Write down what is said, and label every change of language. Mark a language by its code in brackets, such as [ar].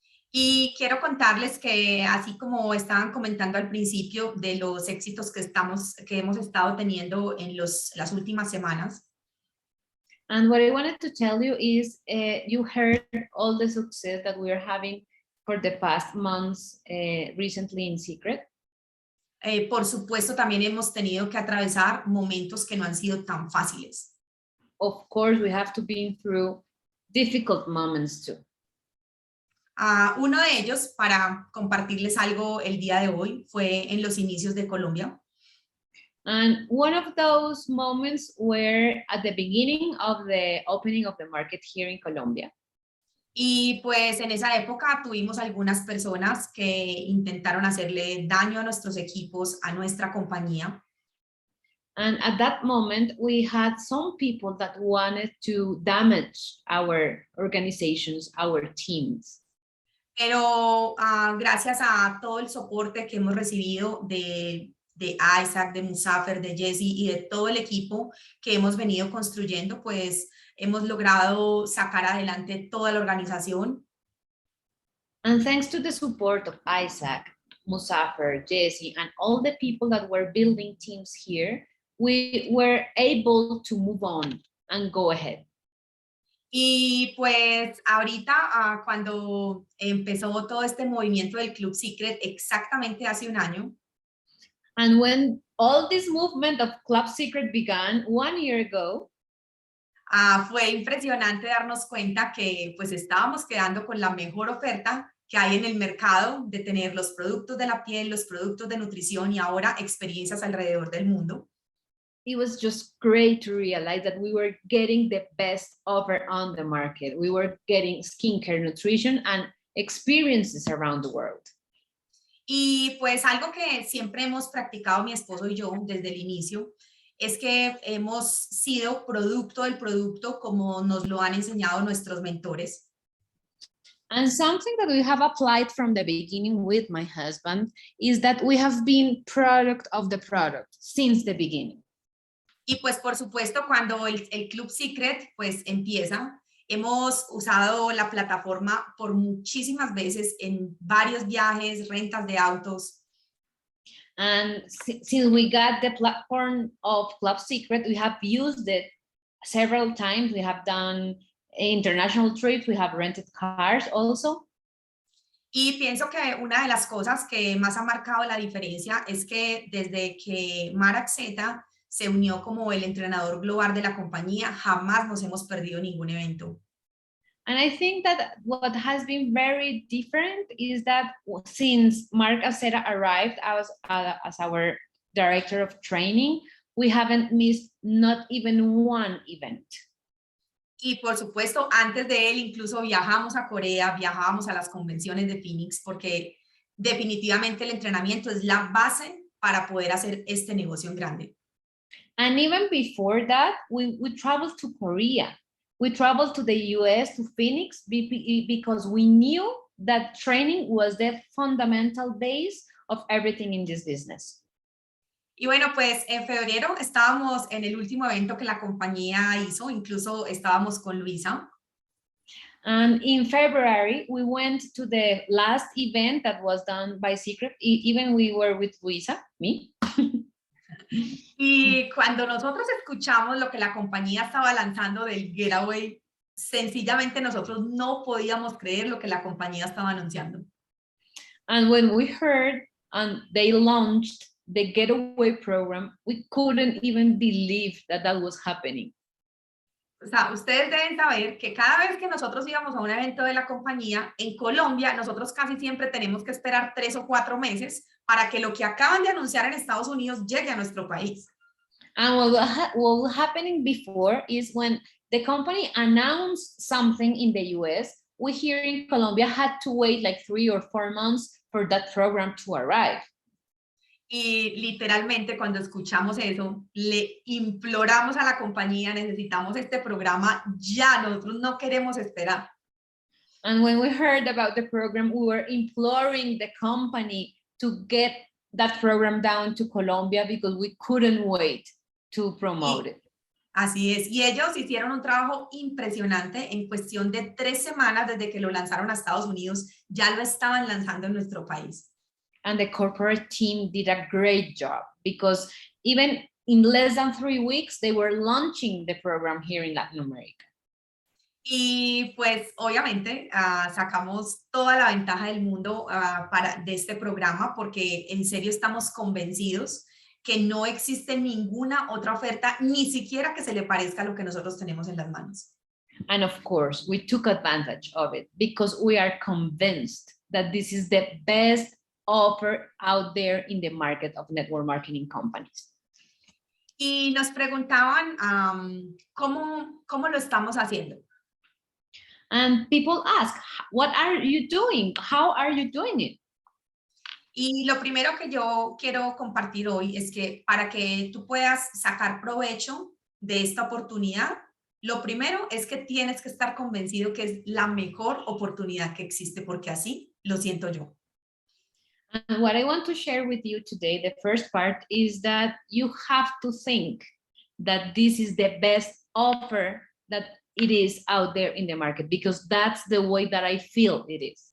[es] Y quiero contarles que, así como estaban comentando al principio de los éxitos que hemos estado teniendo en las últimas semanas, [en] And what I wanted to tell you is you heard all the success that we are having for the past months recently in Secret. [es] por supuesto, también hemos tenido que atravesar momentos que no han sido tan fáciles. [en] Of course, we have to be through difficult moments too. [es] Uno de ellos, para compartirles algo el día de hoy, fue en los inicios de Colombia. [en] And one of those moments were at the beginning of the opening of the market here in Colombia. [es] Y pues en esa época tuvimos algunas personas que intentaron hacerle daño a nuestros equipos, a nuestra compañía. [en] And at that moment, we had some people that wanted to damage our organizations, our teams. [es] Pero gracias a todo el soporte que hemos recibido de Isaac, de Musafer, de Jessie y de todo el equipo que hemos venido construyendo, pues hemos logrado sacar adelante toda la organización. [en] And thanks to the support of Isaac, Musafer, Jessie, and all the people that were building teams here, we were able to move on and go ahead. [es] Y pues ahorita, cuando empezó todo este movimiento del Club Secret, exactamente hace un año, [en] and when all this movement of Club Secret began 1 year ago, [es] fue impresionante darnos cuenta que pues estábamos quedando con la mejor oferta que hay en el mercado de tener los productos de la piel, los productos de nutrición y ahora experiencias alrededor del mundo. [en] it was just great to realize that we were getting the best offer on the market. We were getting skincare, nutrition, and experiences around the world. [es] Y pues algo que siempre hemos practicado mi esposo y yo desde el inicio es que hemos sido producto del producto como nos lo han enseñado nuestros mentores. [en] And something that we have applied from the beginning with my husband is that we have been product of the product since the beginning. [es] Y pues por supuesto cuando el Club Secret pues empieza, hemos usado la plataforma por muchísimas veces en varios viajes, rentas de autos. [en] And since we got the platform of Club Secret, we have used it several times. We have done international trips, we have rented cars also. [es] Y pienso que una de las cosas que más ha marcado la diferencia es que desde que Mark Z se unió como el entrenador global de la compañía, jamás nos hemos perdido ningún evento. [en] And I think that what has been very different is that since Mark Acera arrived as our director of training, we haven't missed not even one event. [es] Y por supuesto, antes de él incluso viajamos a Corea, viajábamos a las convenciones de Phoenix, porque definitivamente el entrenamiento es la base para poder hacer este negocio en grande. [en] And even before that, we traveled to Korea. We traveled to the US, to Phoenix, because we knew that training was the fundamental base of everything in this business. [es] Y bueno, pues en febrero estábamos en el último evento que la compañía hizo, incluso estábamos con Luisa. [en] And in February, we went to the last event that was done by Secret. Even we were with Luisa, me. [es] Y cuando nosotros escuchamos lo que la compañía estaba lanzando del Getaway, sencillamente nosotros no podíamos creer lo que la compañía estaba anunciando. [en] And when we heard and they launched the Getaway program, we couldn't even believe that that was happening. [es] O sea, ustedes deben saber que cada vez que nosotros íbamos a un evento de la compañía, en Colombia, nosotros casi siempre tenemos que esperar 3 o 4 meses para que lo que acaban de anunciar en Estados Unidos llegue a nuestro país. [en] And what was happening before is when the company announced something in the US, we here in Colombia had to wait like 3 or 4 months for that program to arrive. [es] Y literalmente cuando escuchamos eso, le imploramos a la compañía, necesitamos este programa ya, nosotros no queremos esperar. [en] And when we heard about the program, we were imploring the company to get that program down to Colombia because we couldn't wait to promote it. [es] Así es, y ellos hicieron un trabajo impresionante en cuestión de 3 semanas desde que lo lanzaron a Estados Unidos, ya lo estaban lanzando en nuestro país. [en] And the corporate team did a great job because even in less than 3 weeks, they were launching the program here in Latin America. [es] Y pues obviamente sacamos toda la ventaja del mundo de este programa porque en serio estamos convencidos que no existe ninguna otra oferta, ni siquiera que se le parezca a lo que nosotros tenemos en las manos. [en] And of course, we took advantage of it because we are convinced that this is the best offer out there in the market of network marketing companies. [es] Y nos preguntaban cómo lo estamos haciendo. [en] And people ask, what are you doing? How are you doing it? [es] Y lo primero que yo quiero compartir hoy es que para que tú puedas sacar provecho de esta oportunidad, lo primero es que tienes que estar convencido que es la mejor oportunidad que existe, porque así lo siento yo. [en] And what I want to share with you today, the first part, is that you have to think that this is the best offer that it is out there in the market, because that's the way that I feel it is.